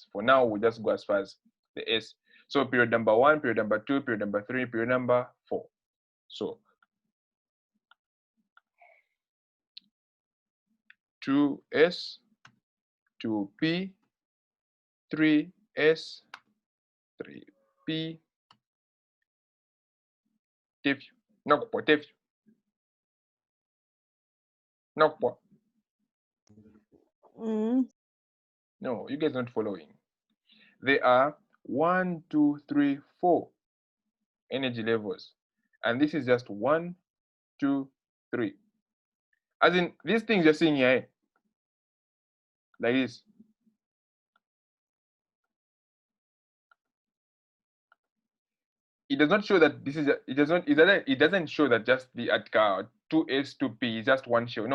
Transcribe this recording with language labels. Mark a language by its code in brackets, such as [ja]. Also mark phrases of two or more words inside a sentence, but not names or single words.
[en] For now we'll just go as far as the s. So period number 1, period number 2, period number 3, period number 4. So 2s, 2p, 3s, 3p, tefyu. [bem] Nakupwa tefyu. Nakupwa. [en] No, you guys not following. There are 1, 2, 3, 4 energy levels. And this is just 1, 2, 3. As in, these things you're seeing here, like this. It does not show that this is it doesn't show that just the 2s 2p is just one shell.